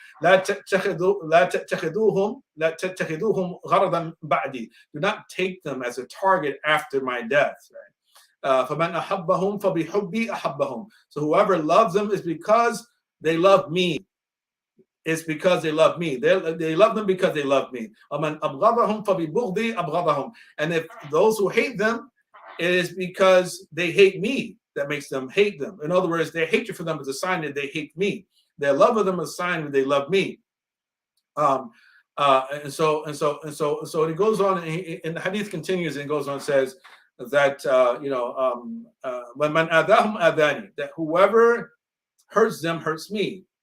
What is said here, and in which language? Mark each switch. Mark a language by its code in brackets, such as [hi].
[ar] لا تتخذوهم غرضا بعدي. [en] Do not take them as a target after my death. [ar] Right? فمن أحبهم فبحبي أحبهم. [en] So whoever loves them is because they love me. It's because they love me. They love them because they love me. [ar] ومن أبغضهم فببغضي أبغضهم. [en] And if those who hate them, it is because they hate me that makes them hate them. In other words, their hatred for them is a sign that they hate me. Their love of them is a sign that they love me. And so it goes on, and the hadith continues and goes on and says that [ar] وَمَنْ أَذَاهُمْ أَذَانِي, [en] that whoever hurts them hurts me.